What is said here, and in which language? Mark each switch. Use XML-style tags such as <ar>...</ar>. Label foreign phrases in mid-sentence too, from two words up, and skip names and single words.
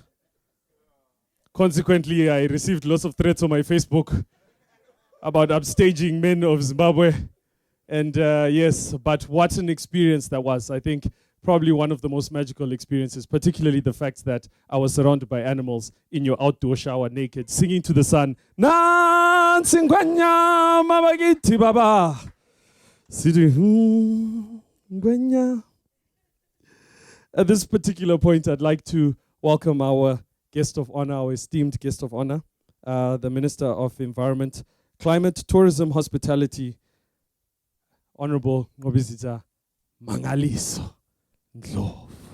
<en>Consequently, I received lots of threats on my Facebook about upstaging men of Zimbabwe. And yes, but what an experience that was. I think probably one of the most magical experiences, particularly the fact that I was surrounded by animals in your outdoor shower naked, singing to the sun,</en> <nd>Nansi ngwenyama bakithi baba sithi ngwenya.</nd> <en>At this particular point, I'd like to welcome our guest of honor, our esteemed guest of honor, the Minister of Environment, Climate, Tourism, Hospitality, Honourable Nqobizita Mangaliso Ndlovu.</en>